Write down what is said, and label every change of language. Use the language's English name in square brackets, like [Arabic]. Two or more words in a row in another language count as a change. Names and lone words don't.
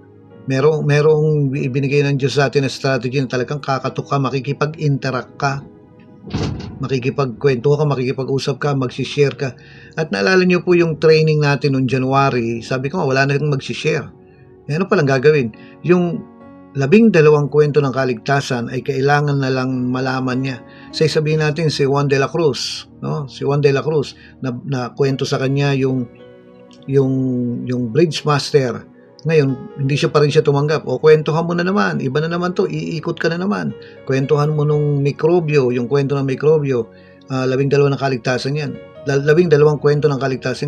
[Filipino] Merong ibinigay ng Diyos sa atin na strategy na talagang kakatok ka, makikipag-interact ka, makikipagkwento ka, makikipag-usap ka, magsishare ka. At naalala niyo po yung training natin noong January, sabi ko wala na yung magsishare. Ano palang gagawin? Yung 12 kwento ng kaligtasan ay kailangan na lang malaman niya. Sabihin natin si Juan de la Cruz, no? Si Juan de la Cruz na kwento sa kanya yung [English] bridge master. [Filipino] Ngayon, hindi pa rin siya tumanggap. Kwentuhan mo na naman, iba na naman to, iikot ka na naman. Kwentuhan mo nung mikrobyo, yung kwento ng mikrobyo, 12 na kaligtasan yan. 12 kwento ng kaligtasan.